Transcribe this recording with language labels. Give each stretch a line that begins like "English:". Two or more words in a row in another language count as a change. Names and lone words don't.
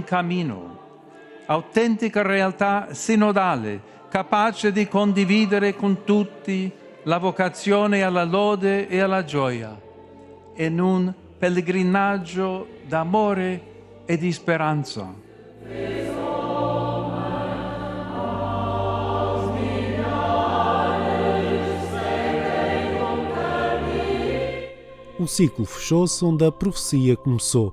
Italian: cammino, autentica realtà sinodale, capace di condividere con tutti la vocazione alla lode e alla gioia, in un pellegrinaggio d'amore e di speranza.
Portuguese: O ciclo fechou-se onde a profecia começou.